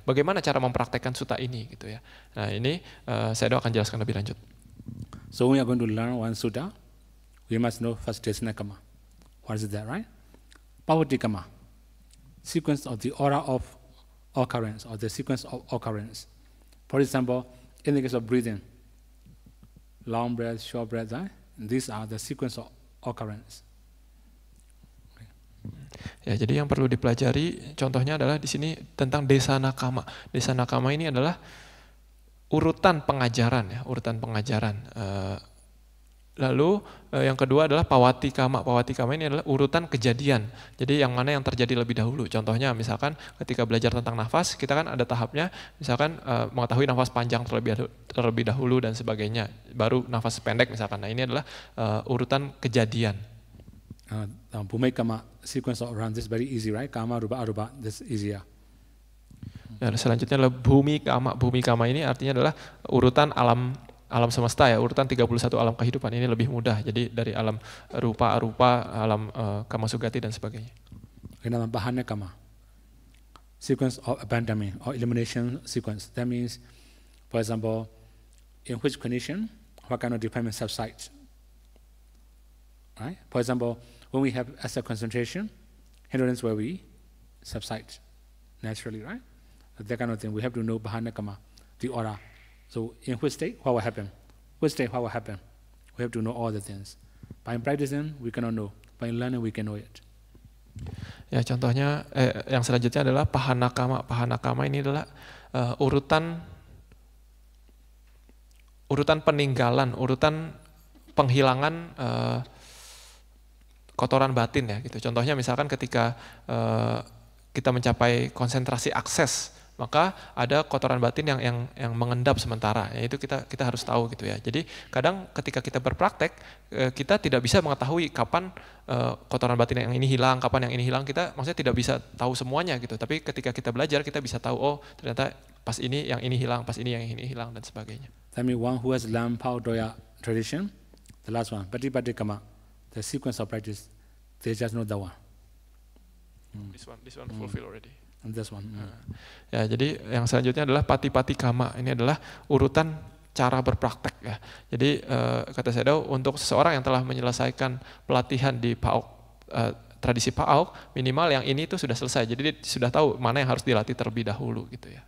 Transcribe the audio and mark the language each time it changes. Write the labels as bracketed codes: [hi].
[id] Bagaimana cara mempraktekkan suta ini gitu ya." Nah, ini Sayadaw akan jelaskan lebih lanjut. [en] So we are going to learn one sutta. We must know first Desana Kama. What is that, right? Pavati Kama. Sequence of the order of occurrence or the sequence of occurrence. For example, in the case of breathing, long breath, short breath, right? These are the sequence of occurrence. Okay. [id] Ya, jadi yang perlu dipelajari contohnya adalah di sini tentang Desana Kama. Desana Kama ini adalah urutan pengajaran ya, urutan pengajaran. Lalu yang kedua adalah Pawati Kama. Pawati Kama ini adalah urutan kejadian. Jadi yang mana yang terjadi lebih dahulu. Contohnya misalkan ketika belajar tentang nafas, kita kan ada tahapnya, misalkan mengetahui nafas panjang terlebih dahulu dan sebagainya. Baru nafas pendek misalkan. Nah ini adalah urutan kejadian. [en] Bhumi Kama sequence around this very easy, right? Kama, Rupa, Arupa, this easier. [id] Ya, selanjutnya adalah Bhumi Kama. Bhumi Kama ini artinya adalah urutan alam semesta ya, urutan 31 alam kehidupan ini lebih mudah. Jadi dari alam rupa, arupa, alam kama sugati dan sebagainya. [en] Dalam Bahana Kama, sequence of abandonment or elimination sequence. That means, for example, in which condition, what kind of defilement subsides. Right? For example, when we have asset concentration, hindrance where we subside naturally, right? That kind of thing. We have to know Bahana Kama, the aura. So in which state, what will happen? Which state, what will happen? We have to know all the things. By practicing, we cannot know. By learning, we can know it. [id] Ya, contohnya yang selanjutnya adalah Pahana Kama. Pahana Kama ini adalah urutan peninggalan, urutan penghilangan kotoran batin ya gitu. Contohnya misalkan ketika kita mencapai konsentrasi akses, maka ada kotoran batin yang mengendap sementara. Ya, itu kita harus tahu gitu ya. Jadi kadang ketika kita berpraktek, kita tidak bisa mengetahui kapan kotoran batin yang ini hilang, kapan yang ini hilang. Kita maksudnya tidak bisa tahu semuanya gitu. Tapi ketika kita belajar, kita bisa tahu, oh ternyata pas ini yang ini hilang, pas ini yang ini hilang dan sebagainya. [en] That means one who has learned Pao Doya tradition, the last one, Patipatti Kama, the sequence of practice, they just know that one. This one fulfill already. And this one. [id] Ya, jadi yang selanjutnya adalah Patipatti Kama. Ini adalah urutan cara berpraktek ya. Jadi kata Sayadaw, untuk seseorang yang telah menyelesaikan pelatihan di PAOK, tradisi PAOK, minimal yang ini itu sudah selesai. Jadi dia sudah tahu mana yang harus dilatih terlebih dahulu gitu ya.